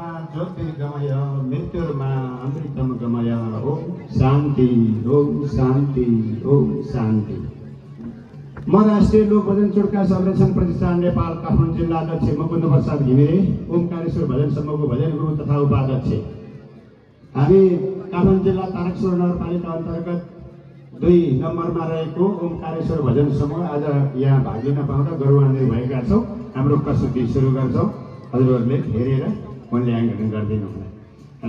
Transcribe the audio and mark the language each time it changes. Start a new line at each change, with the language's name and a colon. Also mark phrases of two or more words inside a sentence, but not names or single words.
Sanskrit: ज्योतिर्गमय मृत्युर्मा अमृतमगमय ओम शांति ओम शांति ओम शांति।
Nepali: म राष्ट्रिय लोक भजन चुडका संरक्षण प्रतिष्ठान नेपाल काठमाडौँ जिल्ला अध्यक्ष मुकुन्द प्रसाद घिमिरे ओमकारेश्वर भजन समूहको भजन गुरु तथा उपाध्यक्ष। हामी काठमाडौँ जिल्ला तारकेश्वर नगरपालिका अन्तर्गत 2 नम्बरमा रहेको ओमकारेश्वर भजन समूह आज यहाँ भाग लिन पाउँदा गौरवान्वित भएका छौँ। हाम्रो प्रस्तुति सुरु गर्छौँ। हजुरहरूले हेरेर मूल्याङ्कन गरिदिनु होला।